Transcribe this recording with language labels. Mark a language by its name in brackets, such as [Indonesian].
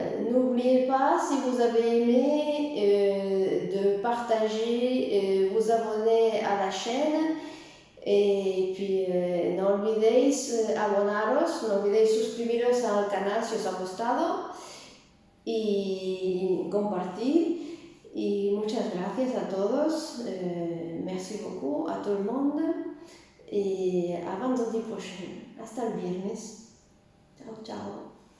[French] N'oubliez pas, si vous avez aimé, de partager, vous abonner à la chaîne. [Spanish] Y puis, no olvidéis abonaros, no olvidéis suscribiros al canal si os ha gustado y compartir. Y muchas gracias a todos, [French] merci beaucoup à tout le monde et à vendredi prochain. [Spanish] Hasta el viernes. [French] Ciao, ciao.